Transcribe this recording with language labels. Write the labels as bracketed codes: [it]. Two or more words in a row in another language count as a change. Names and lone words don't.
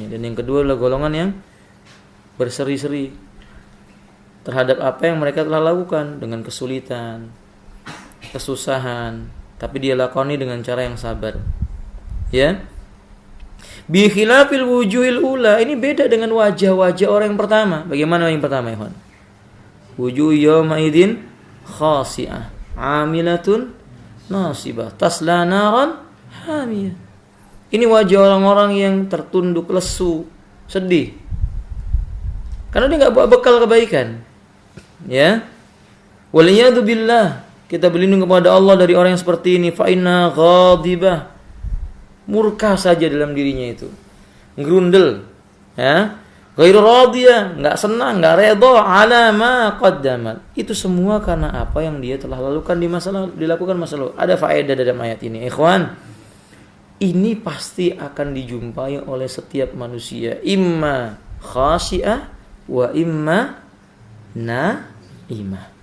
[id] Dan yang kedua adalah golongan yang berseri-seri terhadap apa yang mereka telah lakukan dengan kesulitan, kesusahan, tapi dia lakoni dengan cara yang sabar. [ar] Ya. بخلاف الوجوه الأولى, [id] ini beda dengan wajah-wajah orang yang pertama. Bagaimana yang pertama, [ar] ikhwan? وجوه يومئذ خاشعة عاملة ناصبة تصلى نارا حامية. [id] Ini wajah orang-orang yang tertunduk lesu, sedih, karena dia enggak bawa bekal kebaikan. Ya. [ar] والعياذ بالله, [id] kita berlindung kepada Allah dari orang yang seperti ini. [ar] فإنها غاضبة, [id] murka saja dalam dirinya itu, ngerundel, ya. [ar] غير راضية, [id] enggak senang, enggak redha [ar] على ما قدمت. [id] Itu semua karena apa yang dia telah lakukan di masa lalu, dilakukan masa lalu. Ada faedah dalam ayat ini, ikhwan. Ini pasti akan dijumpai oleh setiap manusia, [ar] إما خاشعة وإما ناعمة.